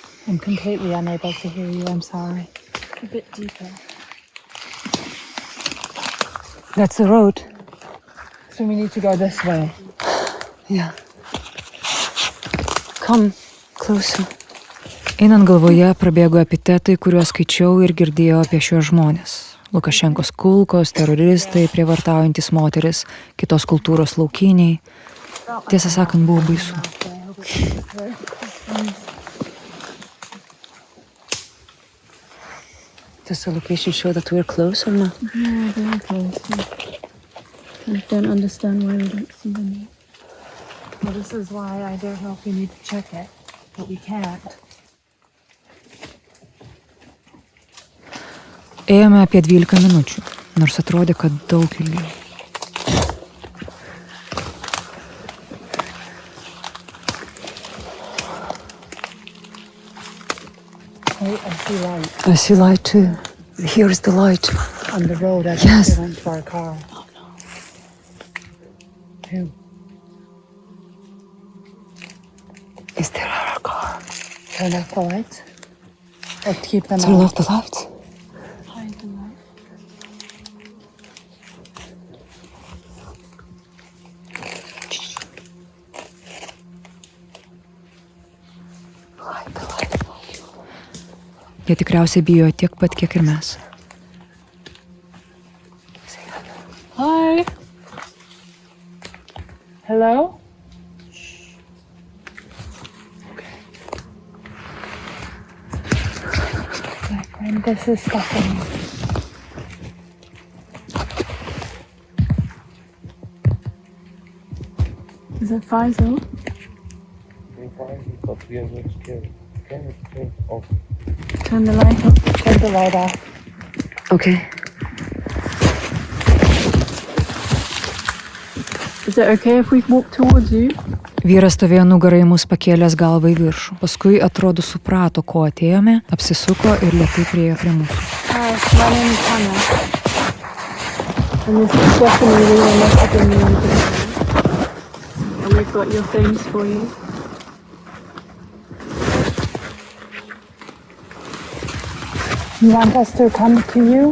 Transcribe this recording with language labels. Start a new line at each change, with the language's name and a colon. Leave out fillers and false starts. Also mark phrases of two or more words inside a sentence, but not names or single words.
English: I'm completely unable to hear you. I'm sorry. A bit deeper. That's the road. So we need to go this way. Yeah. Come closer.
Lithuanian: Einant galvoje prabėgo epitetai, kuriuos skaičiau ir girdėjau apie šios žmonės. Lukašenkos kulkos, teroristai, prievartaujantis moteris, kitos kultūros laukiniai. Tiesą sakant, buvo baisu.
English: Does the location show that we're close or not? Yeah, very close. I don't understand why we don't see them. Well, this is why I don't know if we need to check it, but we can't.
Lithuanian: Ėjome apie 12 minučių, nors atrodė, kad daug ilgiau.
English: I see light I see light too. Here is the light. on the road as Yes. we went to our car. Oh no. Who? Is there our car? Turn off the lights? Or keep them Turn on? off the lights. Hide the light.
Lithuanian: Jie tikriausiai bijo tiek pat, kiek ir mes.
English: Hi. Hello? My friend, this is Stephanie. Is that Faisal? Turn the light off. Turn the light off. Okay. Is it okay if we walk towards you?
Lithuanian: Vyras stovėjo nugarai mus pakėlęs galvą į viršų. Paskui atrodo suprato, ko atėjome, apsisuko ir lėtai priėjo prie mūsų.
English: Hi, my name is Hannah. And this is Stephanie. We were messaging you. And we've got your things for you. You want us to come to you?